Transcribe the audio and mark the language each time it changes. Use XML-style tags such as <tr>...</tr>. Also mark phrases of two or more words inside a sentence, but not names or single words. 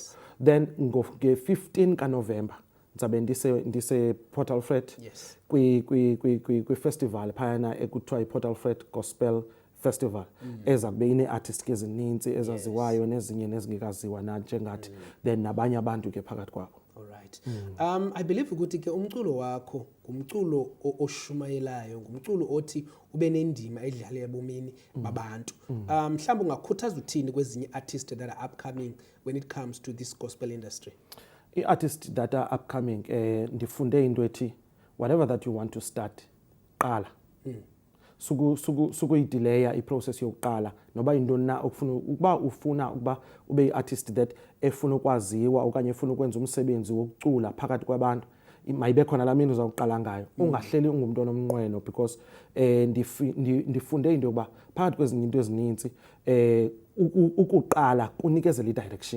<xh>Then nge-15 kaNovember ndizabe ndise Portal Fred kwi festival phayana ekuthiwa i-Portal Fred Gospel Festival eza kube ine-artist ke ezininzi ezaziwayo nezinye nezingekaziwa nanjengathi then nabanye abantu ke phakathi kwabo. Alright.</xh> <en>I believe</en> <xh>ukuthi ke umculo wakho ngumculo oshumayelayo, ngumculo othi ube nendima edlala ebomini babantu. Mhlawumbe ungakhuthaza uthini kwezinye</xh> <en>artists that are upcoming when it comes to this gospel industry? I-artists that are upcoming</en> <xh>ndifunde into ethi</xh> <en>whatever that you want to start qala.</en> <xh>Sukuyidelaya iprocess yokuqala noba into na ufuna ukuba ube yi-artist that efuna ukwaziwa okanye efuna ukwenza umsebenzi wokucula phakathi kwabantu, mayibe khona la mini uzawuqala ngayo. Ungahleli ungumuntu onomnqweno because ndifunde into yokuba phakathi kwezinye into ezininzi ukuqala kunikezela i-direction.</xh>